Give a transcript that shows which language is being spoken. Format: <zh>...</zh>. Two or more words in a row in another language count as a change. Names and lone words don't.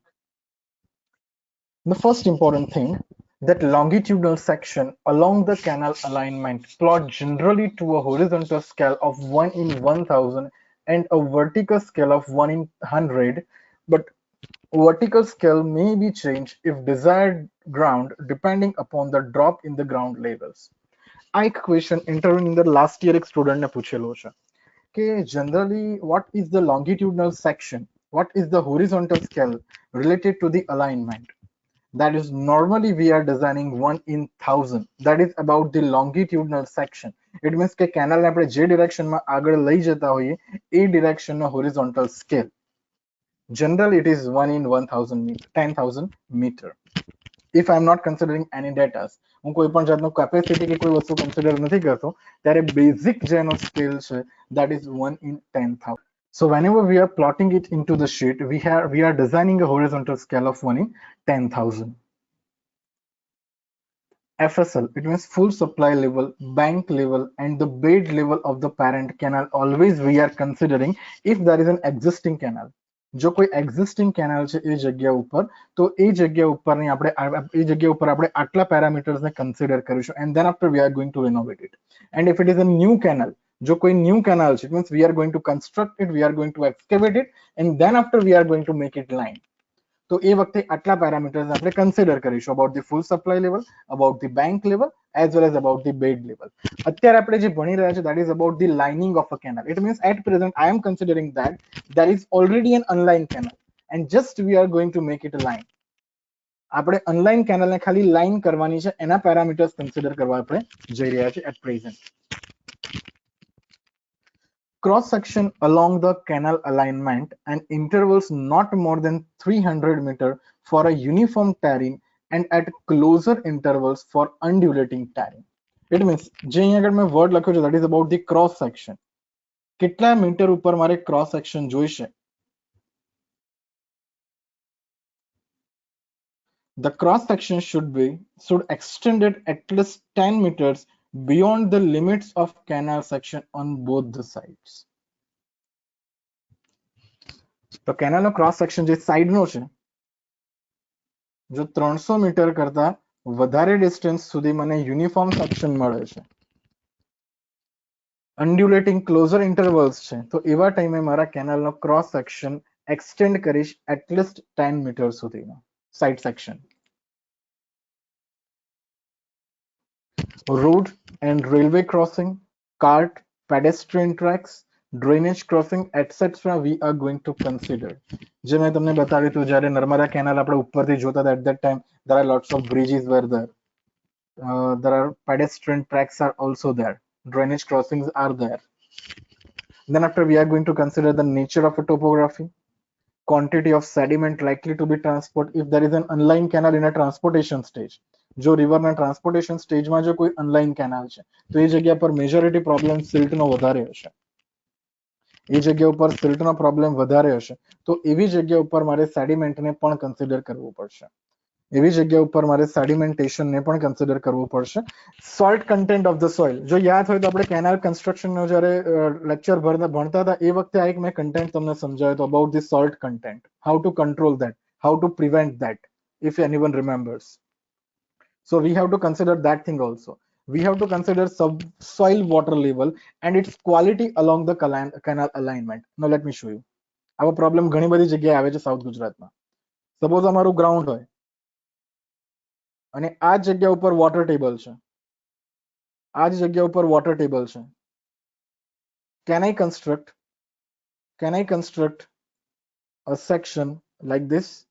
<en>The first important thing, that longitudinal section along the canal alignment plot generally to a horizontal scale of 1 in 1000 and a vertical scale of 1 in 100, but vertical scale may be changed if desired ground depending upon the drop in the ground levels.</en> <gu>આ એક</gu> <en>question interview</en> <gu>ની અંદર</gu> <en>last year</en> <gu>એક સ્ટુડન્ટને પૂછેલો છે કે</gu> <en>generally what is the longitudinal section, what is the horizontal scale related to the alignment. That is, normally we are designing 1 in 1000, that is about the longitudinal section. It means</en> <gu>કે કેનાલ આપણે જે ડિરેક્શનમાં આગળ લઈ જતા હોઈએ એ ડિરેક્શનનો</gu> <en>horizontal scale. Generally it is 1 in 1000 meter, 10,000 meter. If I am not considering any data,</en> <gu>હું કોઈ પણ જાતનો કેપેસિટી કે કોઈ વસ્તુ કન્સિડર નથી કરતો, ત્યારે બેઝિક જેનો સ્કેલ છે</gu> <en>that is 1 in 10,000. So whenever we are plotting it into the sheet, we are designing a horizontal scale of 1 in 10,000. FSL, it means full supply level, bank level, and the bed level of the parent canal. Always we are considering if there is an existing canal.</en> <gu>જો કોઈ</gu> <en>existing canal</en> <gu>છે એ જગ્યા ઉપર, તો એ જગ્યા ઉપરની આપણે આટલા parameters ને consider કરીશું,</gu> <en>and then after we are going to renovate it. And if it is a new canal,</en> <gu>જો કોઈ</gu> <en>new canal છે, it means we are going to construct it, we are going to excavate it, and then after we are going to make it line.</en> <gu>તો એ વખતે આટલા પેરામીટર્સ આપણે કન્સિડર કરીશું,</gu> <en>about the full supply level, about the bank level, as well as about the bed level.</en> <gu>અત્યારે આપણે જે ભણી રહ્યા છે</gu> <en>that is about the lining of a canal. It means at present I am considering that there is already an unlined canal and just we are going to make it a line.</en> <gu>આપણે અનલાઇન કેનાલને ખાલી લાઈન કરવાની છે, એના પેરામીટર્સ કન્સિડર કરવા આપણે જઈ રહ્યા છે</gu> <en>at present. Cross section along the canal alignment and intervals not more than 300 meter for a uniform terrain and at closer intervals for undulating terrain. It means</en> <gu>જે અહીંયા આગળ મેં વર્ડ લખ્યો છે</gu> <en>that is about the cross section.</en> <gu>કેટલા મીટર ઉપર મારે</gu> <en>cross section</en> <gu>જોઈશે?</gu> <en>The cross section should extended at least 10 meters beyond the limits of canal section on both the sides.</en> <gu>તો કેનાલનો</gu> <en>cross section</en> <gu>જે સાઈડનો છે, જો 300 મીટર કરતા વધારે ડિસ્ટન્સ સુધી મને</gu> <en>uniform section</en> <gu>મળે છે,</gu> <en>undulating closer intervals</en> <gu>છે, તો એવા ટાઈમે મારા કેનાલનો</gu> <en>cross section extend</en> <gu>કરીશ</gu> <en>at least 10 meter</en> <gu>સુધીનો</gu> <en>side section. Road and railway crossing, cart, pedestrian tracks, drainage crossing, etc. we are going to consider.</en> <gu>જે મેં તમને બતાવ્યું હતું જ્યારે નર્મદા કેનાલ આપણે ઉપરથી જોતા હતા,</gu> <en>at that time there are lots of bridges were there. There are pedestrian tracks are also there. Drainage crossings are there. Then after we are going to consider the nature of a topography, quantity of sediment likely to be transport if there is an unlined canal in a transportation stage.</en> <gu>જો રિવરના ટ્રાન્સપોર્ટેશન સ્ટેજમાં જો કોઈ અનલાઇન કેનાલ છે તો એ જગ્યા પર</gu> <en>majority problem</en> <gu>સિલ્ટનો વધારે હશે. એ જગ્યા ઉપર સિલ્ટનો પ્રોબ્લેમ વધારે હશે, તો એવી જગ્યા ઉપર મારે સેડિમેન્ટને પણ કન્સિડર કરવું પડશે. એવી જગ્યા ઉપર મારે સેડિમેન્ટેશનને પણ કન્સિડર કરવું પડશે.</gu> <en>salt content of the soil,</en> <gu>જો યાદ હોય તો આપણે કેનાલ કન્સ્ટ્રક્શનનો જ્યારે લેક્ચર ભણતા હતા એ વખતે આ એક મેં કન્ટેન્ટ તમને સમજાવ્યો હતો</gu> <en>about the salt content, how to control that, how to prevent that, if anyone remembers. So we have to consider that thing also. We have to consider subsoil water level and its quality along the canal alignment. Now let me show you.</en> <gu>આવો પ્રોબ્લેમ ઘણી બધી જગ્યાએ આવે છે સાઉથ ગુજરાતમાં. સપોઝ અમારું ગ્રાઉન્ડ હોય અને આ જગ્યા ઉપર</gu> <en>water table</en> <gu>છે, આ જ જગ્યા ઉપર</gu> <en>water table</en> <gu>છે.</gu> <en>Can I construct a section like this?</en>